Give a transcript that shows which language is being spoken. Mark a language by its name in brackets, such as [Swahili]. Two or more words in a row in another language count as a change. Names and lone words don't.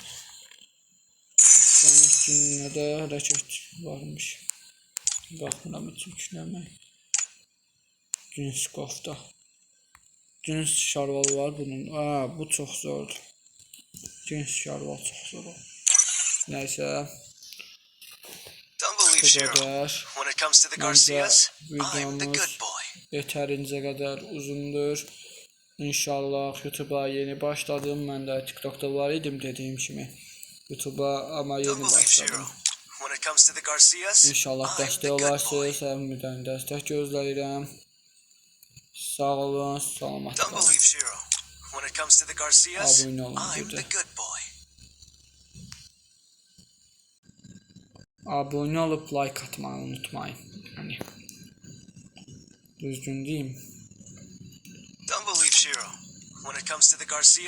[Azerbaijani] Sonraki gününə də hərəkət varmış. Baxmıram heç yükləmək. Cins qofta. Cins şarval var bunun. Bu çox zordur. Cins şarval çox zor. Nəysə. [English] Don't believe Shiro. When it comes to the Garcias, I'm the good boy. [Azerbaijani] Yetərincə qədər uzundur. İnşallah YouTube'a yeni başladım. Mən də TikTok'da var idim dediyim kimi. YouTube'a amma yeni başladım. İnşallah dəstək olarsınız. Həmdən dəstək gözləyirəm. Sağ olun, salamat qalın. Abunə olun bir də. Abunə olub like atmayı unutmayın. Hani düzgün deyim. [English] Don't believe Shiro. When it comes to the Garcias,